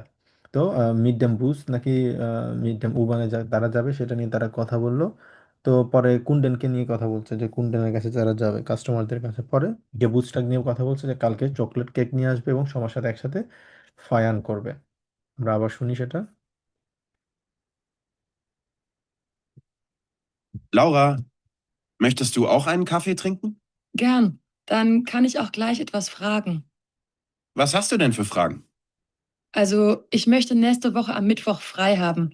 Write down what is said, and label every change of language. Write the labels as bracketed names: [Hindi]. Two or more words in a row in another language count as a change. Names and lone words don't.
[Bangla] তো [German] mit dem Bus [Bangla] নাকি [German] mit dem U-Bahn [Bangla] তারা যাবে, সেটা নিয়ে তারা কথা বললো। তো পরে কুন্ডেনকে নিয়ে কথা বলছে যে কুন্ডেনের কাছে যারা যাবে কাস্টমারদের কাছে। পরে গেবুসটাক নিয়েও কথা বলছে যে কালকে চকলেট কেক নিয়ে আসবে এবং সবার সাথে একসাথে ফায়ান করবে। আমরা আবার শুনি সেটা। [German] Laura, möchtest du auch einen Kaffee trinken? Gern. Dann kann ich auch gleich etwas fragen. Was hast du denn für Fragen? Also, ich möchte nächste Woche am Mittwoch frei haben.